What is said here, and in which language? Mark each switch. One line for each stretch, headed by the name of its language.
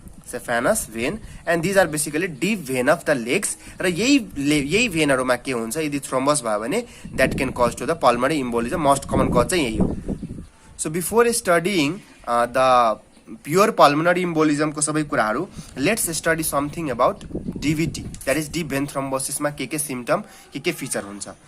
English: saphenous vein, and these are basically deep vein of the legs.
Nepali: र यही भेनहरुमा के हुन्छ यदि थ्रोम्बस भयो भने
English: that can cause to the pulmonary embolism.
Nepali: Most common cause चाहिँ यही हो.
English: So before studying the pure pulmonary embolism
Nepali: को सबै कुराहरु,
English: let's study something about DVT, that is deep vein thrombosis
Nepali: मा के symptom के feature हुन्छ.